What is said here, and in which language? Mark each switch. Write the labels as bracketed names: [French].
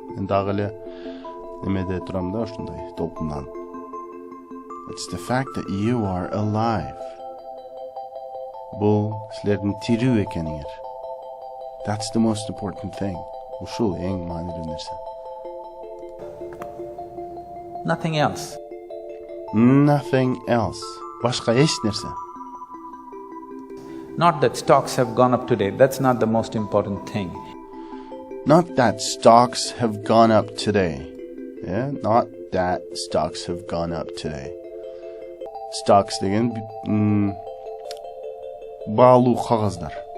[Kyrgyz] Мен дагы эле немеде турам да, ошондой толкундан. [English] It's the fact that you are alive. [Kyrgyz] Бул силердин тирүү экениңер. [English] That's the most important thing. [Kyrgyz] Ушул эң маанилүү нерсе. [English] Nothing else. Nothing else. [Kyrgyz] Башка эч нерсе. [English] Not that stocks have gone up today, that's not the most important thing. Not that stocks have gone up today. Yeah, not that stocks have gone up today. [Kyrgyz] Stocks деген баалуу кагаздар.